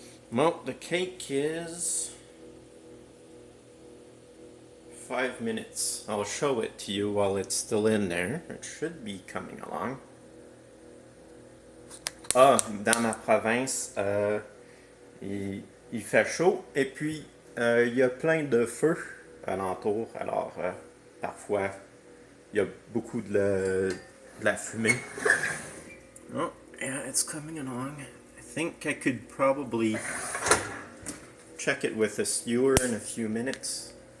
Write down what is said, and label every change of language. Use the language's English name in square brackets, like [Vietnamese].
[English] Well, the cake is 5 minutes. I'll show it to you while it's still in there. It should be coming along. [French] Ah, dans ma province, il fait chaud et puis il y a plein de feux alentour. Alors, parfois, il y a beaucoup de la fumée. [English] Oh, yeah, it's coming along. I think I could probably check it with a skewer in a few minutes.